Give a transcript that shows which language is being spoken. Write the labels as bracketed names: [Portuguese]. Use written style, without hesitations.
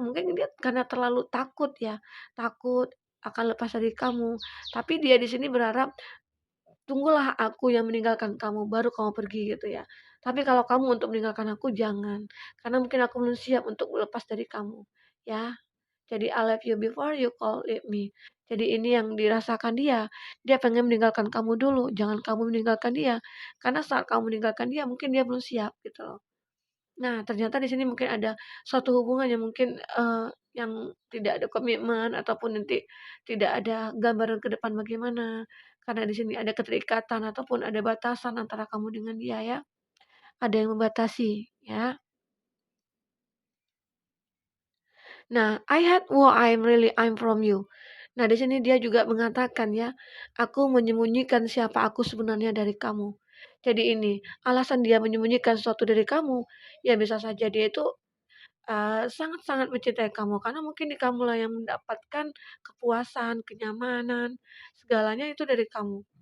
[Indonesian] Mungkin dia karena terlalu takut ya, takut akan lepas dari kamu. Tapi dia di sini berharap, "Tunggulah aku yang meninggalkan kamu, baru kamu pergi," gitu ya. Tapi kalau kamu untuk meninggalkan aku, jangan. Karena mungkin aku belum siap untuk lepas dari kamu, ya. Jadi [English] I love you before you call it me. [Indonesian] Jadi ini yang dirasakan dia. Dia pengen meninggalkan kamu dulu, jangan kamu meninggalkan dia. Karena saat kamu meninggalkan dia, mungkin dia belum siap gitu loh. Nah, ternyata di sini mungkin ada suatu hubungan yang mungkin, yang tidak ada komitmen ataupun nanti tidak ada gambaran ke depan bagaimana. Karena di sini ada keterikatan ataupun ada batasan antara kamu dengan dia ya. Ada yang membatasi ya. [English] Nah, I hide who I'm from you. [Indonesian] Nah, di sini dia juga mengatakan ya, aku menyembunyikan siapa aku sebenarnya dari kamu. Jadi ini, alasan dia menyembunyikan sesuatu dari kamu, ya bisa saja dia itu sangat-sangat mencintai kamu karena mungkin di kamulah yang mendapatkan kepuasan, kenyamanan, segalanya itu dari kamu.